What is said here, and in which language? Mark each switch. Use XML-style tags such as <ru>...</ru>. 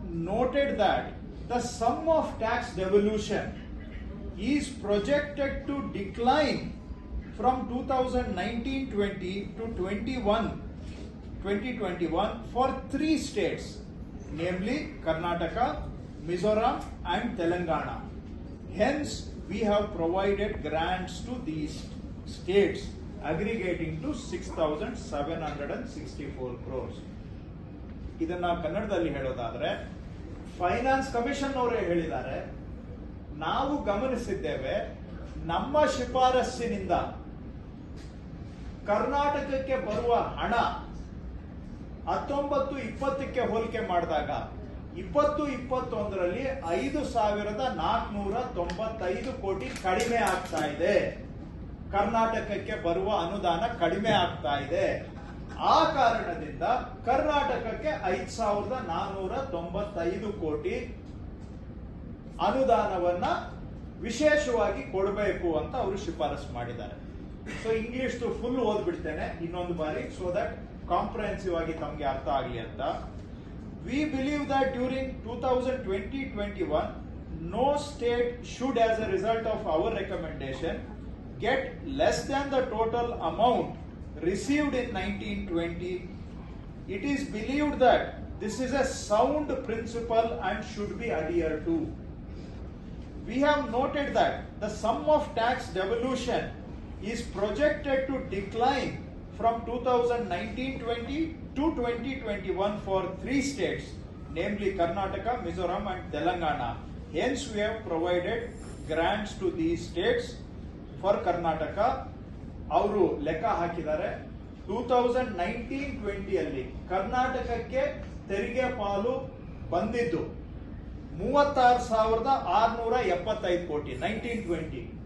<en>noted that the sum of tax devolution is projected to decline from 2019-20 to 2021 for 3 states, namely Karnataka, Mizoram and Telangana. Hence, we have provided grants to these states aggregating to 6,764 crores.</en> <kn>ಇದನ್ನ ಕನ್ನಡದಲ್ಲಿ ಹೇಳೋದಾದ್ರೆ finance commission ಅವರೇ ಹೇಳಿದ್ದಾರೆ, ನಾವು ಗಮನಿಸಿದ್ದೇವೆ ನಮ್ಮ ಶಿಫಾರಸ್ಸಿನಿಂದ ಕರ್ನಾಟಕಕ್ಕೆ ಬರುವ ಹಣ 19-20ಕ್ಕೆ ಹೋಲಿಕೆ ಮಾಡಿದಾಗ 20-21ರಲ್ಲಿ 5,495 ಕೋಟಿ ಕಡಿಮೆ ಆಗ್ತಾ ಇದೆ. ಕರ್ನಾಟಕಕ್ಕೆ ಬರುವ ಅನುದಾನ ಕಡಿಮೆ ಆಗ್ತಾ ಇದೆ. ಆ ಕಾರಣದಿಂದ ಕರ್ನಾಟಕಕ್ಕೆ 5,495 ಕೋಟಿ ಅನುದಾನವನ್ನ ವಿಶೇಷವಾಗಿ ಕೊಡಬೇಕು ಅಂತ ಅವರು ಶಿಫಾರಸು ಮಾಡಿದ್ದಾರೆ. ಸೊ ಇಂಗ್ಲಿಷ್ ಫುಲ್ ಓದ್ಬಿಡ್ತೇನೆ ಇನ್ನೊಂದು ಬಾರಿ,</kn> <en>so that</en> <kn>ಕಾಂಪ್ರಹೆನ್ಸಿವ್ ಆಗಿ ತಮಗೆ ಅರ್ಥ ಆಗಲಿ ಅಂತ.</kn> <en>We believe that during 2020-21, no state should, as a result of our recommendation, get less than the total amount received in 1920. It is believed that this is a sound principle and should be adhered to. We have noted that the sum of tax devolution is projected to decline from 2019-20 to 2021 for 3 states, namely Karnataka, Mizoram and Telangana. Hence, we have provided grants to these states. For Karnataka,</en> <kn>ಅವರು ಲೆಕ್ಕ ಹಾಕಿದ್ದಾರೆ 2019-20 ಅಲ್ಲಿ ಕರ್ನಾಟಕಕ್ಕೆ ತೆರಿಗೆ ಪಾಲು ಬಂದಿದ್ದು 36,675 ಕೋಟಿ 1920.</kn>